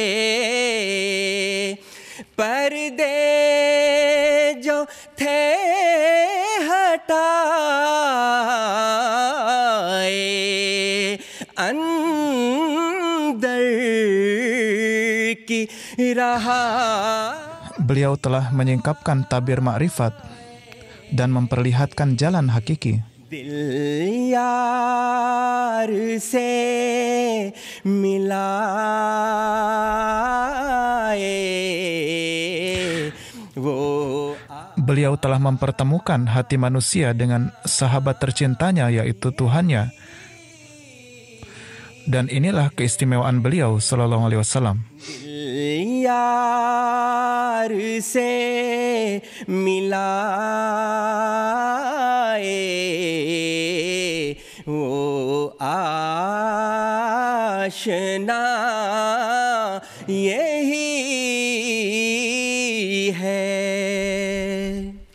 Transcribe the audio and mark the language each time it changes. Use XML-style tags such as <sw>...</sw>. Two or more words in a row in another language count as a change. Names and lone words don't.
<ur>پردے جو تھے ہٹائے، اندر کی راہ.</ur> <id>Beliau telah menyingkapkan tabir ma'rifat dan memperlihatkan jalan hakiki.</id> <ur>دل یار سے ملائے وہ.</ur> <id>Beliau telah mempertemukan hati manusia dengan sahabat tercintanya, yaitu Tuhannya. Dan inilah keistimewaan beliau</id> <ar>صلى الله عليه وسلم.</ar> <ur>دل یار سے ملائے وہ آشنا یہی ہے.</ur>